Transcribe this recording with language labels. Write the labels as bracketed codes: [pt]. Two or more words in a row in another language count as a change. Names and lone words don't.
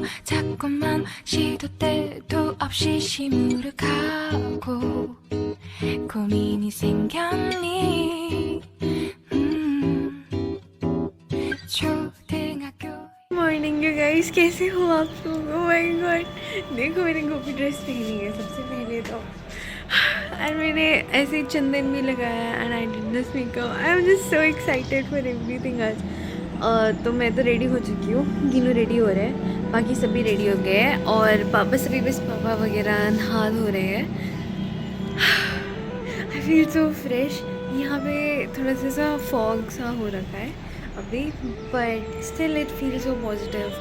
[ko] 자꾸만 시도 때도 없이 시무룩하고 고민이 생겼니? [hi] 초등학교 [en] morning you guys, [hi] कैसे हो आप लोग? [en] oh my god, [hi] देखो मैंने गोपी ड्रेस पहनी है सबसे पहले तो, और मैंने ऐसे चंदन भी लगाया [en] and I did this makeup. I am just so excited for everything आज. [hi] तो मैं तो रेडी हो चुकी हूँ, गिनू रेडी हो रहे हैं, बाकी सभी रेडी हो गए हैं और पापा सभी बस पापा वगैरह नहा धो रहे हैं. [en] I feel so fresh. [hi] यहाँ पे थोड़ा सा फॉग सा हो रखा है अभी, [en] but still it feel so positive.